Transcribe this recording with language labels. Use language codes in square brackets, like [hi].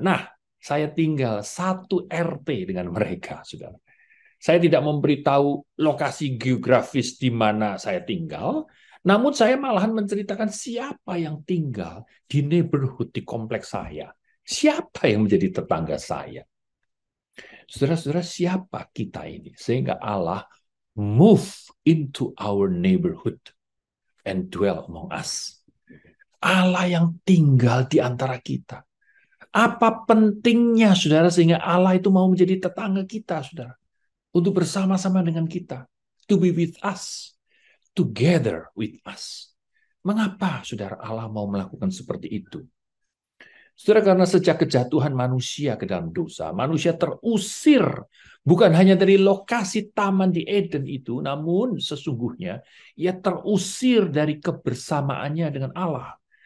[id] Nah, saya tinggal satu RT dengan mereka, saudara. Saya tidak memberitahu lokasi geografis di mana saya tinggal, namun saya malahan menceritakan siapa yang tinggal di neighborhood di kompleks saya. Siapa yang menjadi tetangga saya. Saudara-saudara, siapa kita ini? Sehingga [en] Allah move into our neighborhood and dwell among us. [id] Allah yang tinggal di antara kita. Apa pentingnya, saudara, sehingga Allah itu mau menjadi tetangga kita, saudara? Untuk bersama-sama dengan kita. [en] To be with us. Together with us. [id] Mengapa, saudara, Allah mau melakukan seperti itu? Saudara, karena sejak kejatuhan manusia ke dalam dosa, manusia terusir bukan hanya dari lokasi taman di Eden itu, namun sesungguhnya ia terusir dari kebersamaannya dengan Allah.